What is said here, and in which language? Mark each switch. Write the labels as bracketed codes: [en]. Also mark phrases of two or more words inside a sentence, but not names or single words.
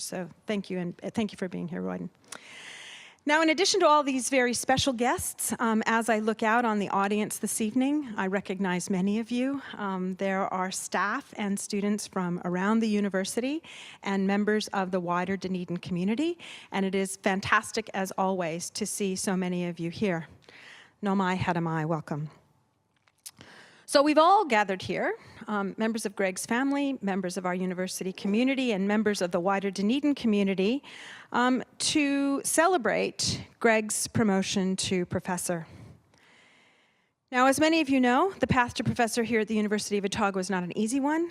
[en] So thank you, and thank you for being here, Royden. Now, in addition to all these very special guests, as I look out on the audience this evening, I recognize many of you. There are staff and students from around the university and members of the wider Dunedin community, and it is fantastic, as always, to see so many of you here. [mi] No mai, hadamai, [en] welcome. So we've all gathered here, members of Greg's family, members of our university community, and members of the wider Dunedin community, to celebrate Greg's promotion to professor. Now, as many of you know, the path to professor here at the University of Otago is not an easy one.